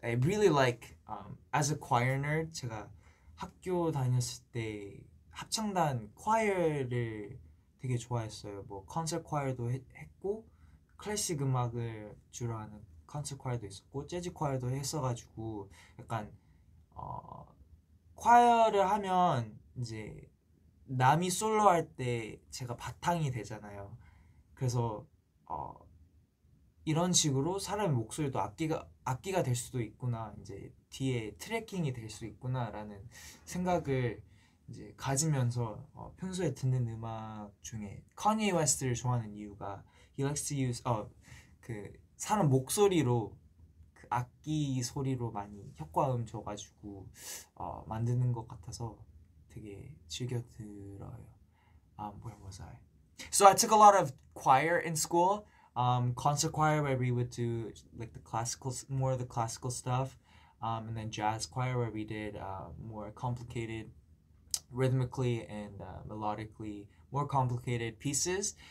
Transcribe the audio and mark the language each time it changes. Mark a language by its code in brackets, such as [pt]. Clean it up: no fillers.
[en] I really like as a choir nerd. [ko] 제가 학교 다녔을 때 합창단 choir를 되게 좋아했어요. 뭐 콘서트 choir도 했고 클래식 음악을 주로 하는 콘서트 choir도 있었고 재즈 choir도 했어가지고 약간 choir를 하면 이제 남이 솔로 할 때 제가 바탕이 되잖아요. 그래서 이런 식으로 사람의 목소리도 악기가 될 수도 있구나, 이제 뒤에 트래킹이 될 수 있구나라는 생각을 이제 가지면서 평소에 듣는 음악 중에 Kanye West를 좋아하는 이유가 [en] he likes to use [ko] 그 사람 목소리로 그 악기 소리로 많이 효과음 줘가지고 만드는 것 같아서 되게 즐겨 들어요. [en] Where was I? So I took a lot of choir in school. Concert choir where we would do like the classical, more of the classical stuff, and then jazz choir where we did more complicated, rhythmically and melodically more complicated pieces.